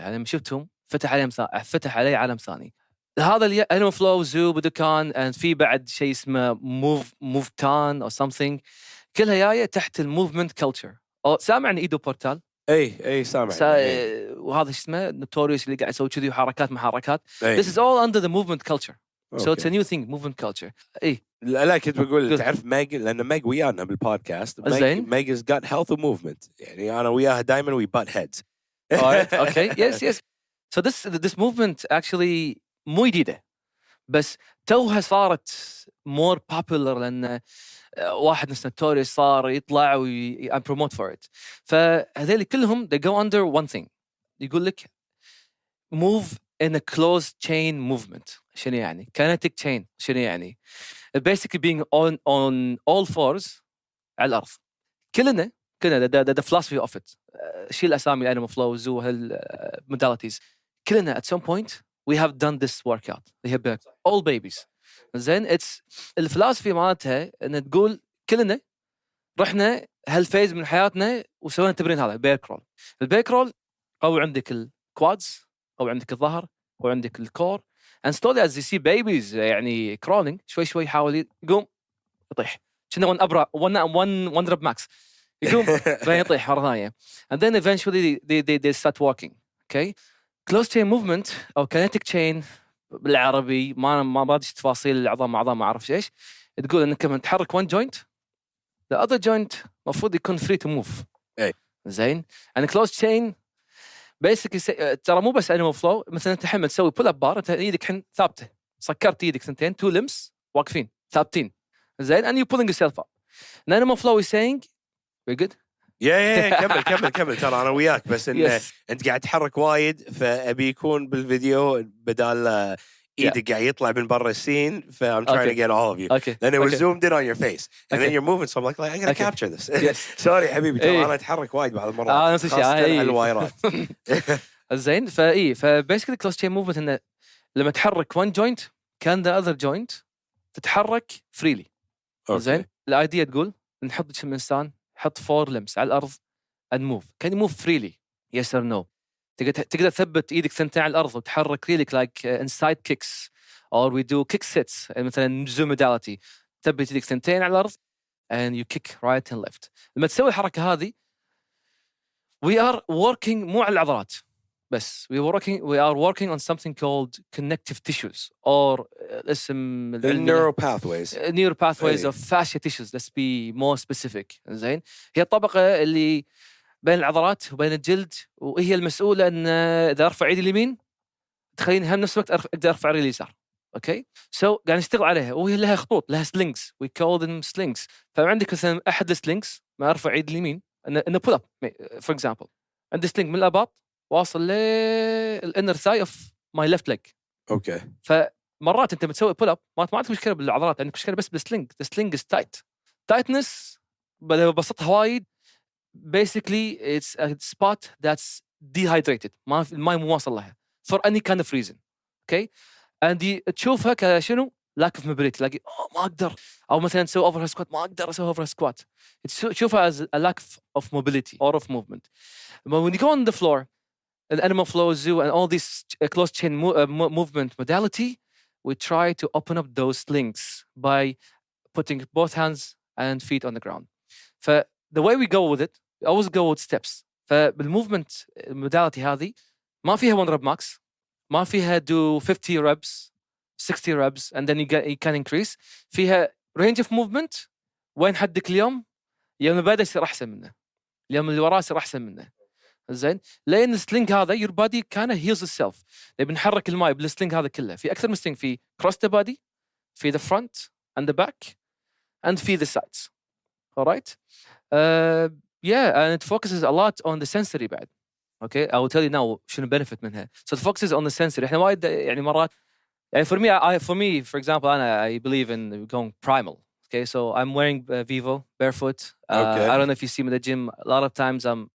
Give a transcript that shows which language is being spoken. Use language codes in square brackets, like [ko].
[ar] يعني لما شفتهم فتح علي عالم ثاني. هذا الانيمال فلو زو بودوكان and في بعد شيء اسمه موفتان [en] or something, [ar] كلها جايه تحت الموفمنت كلتشر. سامع عن ايدو بورتال؟ اي سامع. وهذا اسمه نوتوريوس اللي قاعد يسوي كذي وحركات محركات. [en] This is all under the movement culture. So it's a new thing, movement culture. [ar] لا كنت بقول تعرف ماج, لأن ماج ويانا بالبودكاست. [en] ماج has got health and movement. [ar] يعني أنا وياها دائما [en] we butt heads. Alright, okay, yes. So this movement actually [ar] مو جديدة, بس توها صارت [en] more popular [ar] لأن واحد نفس نوتوريوس صار يطلع [en] and promote for it. [ar] فهذول كلهم [en] they go under one thing. [ar] يقول لك [en] move in a closed chain movement. [ar] شنو يعني؟ kinetic chain. [en] شنو يعني؟ basically being on all fours [ar] على الأرض. [en] كلنا the philosophy of it. [ar] شيل أسامي [en] animal flows modalities. كلنا at some point we have done this workout. We have all babies. [ar] زين it's الفلسفة مالتها إن تقول كلنا رحنا هالفيز من حياتنا وسوينا التمرين هذا بيركرول. البيركرول قوي عندك الكوادز، قوي عندك الظهر، قوي عندك الكور. [en] and slowly as you see babies يعني crawling [ar] شوي يحاول يقوم يطيح. [en] كنا one rep max. [ar] يقوم بعدين يطيح مرة ثانية. [en] and then eventually they start walking. Okay. [ar] closed chain movement أو kinetic chain بالعربي ما بديش تفاصيل العظام ما أعرف إيش. تقول إنك لما تحرك [en] one joint the other joint [ar] مفروض يكون [en] free to move. [ar] أي. زين. [en] and closed chain basically [ar] ترى مو بس [en] animal flow. [ar] مثلا أنت الحين تسوي pull up bar أنت إيدك الحين ثابتة، سكرت إيدك ثنتين two limbs واقفين ثابتين. زين. [en] and you're pulling yourself up. and animal flow is saying we're good. [ar] كمل ترى أنا وياك بس إن أنت قاعد تحرك وايد فأبي يكون بالفيديو بدال إيدك قاعد يطلع من برا السين ف [en] I'm trying to get all of you. Then it was zoomed in on your face and then you're moving so I'm like I gotta capture this. [ar] sorry حبيبي ترى أنا أتحرك وايد بعض المرات. نفس الشيء. خاصة الوايرات. زين. فباسكلي close chain movement إنه لما تحرك one joint كان [en] the other joint [ar] تتحرك freely. زين. الأيديا تقول نحط جسم الإنسان حط 4 limbs على الأرض and move. [en] can you move freely yes or no. [ar] تقدر تثبت إيدك ثنتين على الأرض وتحرك ريلك [en] like inside kicks or we do kick sets مثلا zoom modality. [ar] تثبت إيدك ثنتين على الأرض [en] and you kick right and left. [ar] لما تسوي الحركة هذه [en] we are working [ar] مو على العضلات بس [en] we are working on something called connective tissues or اسم the neural pathways of fascia tissues. let's be more specific. زين. [ar] هي الطبقة اللي بين العضلات وبين الجلد وهي المسؤولة أن إذا أرفع إيدي اليمين تخليني هم نفس الوقت أقدر أرفع رجلي اليسار. أوكي. قاعد نشتغل عليها وهي لها خطوط لها slings [en] we call them slings. [ar] فعندك مثلا أحد السلينجز ما أرفع إيدي اليمين إنه [en] pull up for example. [ar] عندي سلينج من الأباط واصل لل [en] inner thigh of my left leg. [ar] أوكي. فمرات أنت بتسوي pull up ما عندك مشكلة بالعضلات عندك مشكلة بس بالسلينج. [en] the sling is tight. tightness [ar] ببسطها وايد [en] basically it's a spot that's dehydrated [ar] ما الماء مو واصل لها [en] for any kind of reason. okay. [ar] and تشوفها كشنو [en] lack of mobility [ar] لاقي ما أقدر أو مثلا تسوي overhead squat ما أقدر أسوي overhead squat. [en] تشوفها as a lack of mobility or of movement. But when you go on the floor an animal flow zoo and all these closed chain movement modality we try to open up those slings by putting both hands and feet on the ground. the way we go with it we always go with steps. فبالmovement modality [ar] هذه ما فيها [en] one rep max ما فيها do 50 reps 60 reps and then you can increase. [ar] فيها [en] range of movement [ar] وين حدك اليوم اللي بدأ يصير أحسن منه اليوم اللي وراه يصير أحسن منه. زين. لأن السلينج هذا [en] your body kind of heals itself. [ar] نبي نحرك الماء بالسلينج هذا كله في أكثر من سلينج في [en] cross the body [ar] في [en] the front and the back [ar] and في the sides. [en] alright. and it focuses a lot on the sensory بعد. okay. I will tell you now شنو benefit منها. so it focuses on the sensory. [ar] إحنا وايد يعني مرات يعني [en] for me for example I believe in going primal. okay. so I'm wearing Vivo barefoot. I don't know if you see me at the gym a lot of times I'm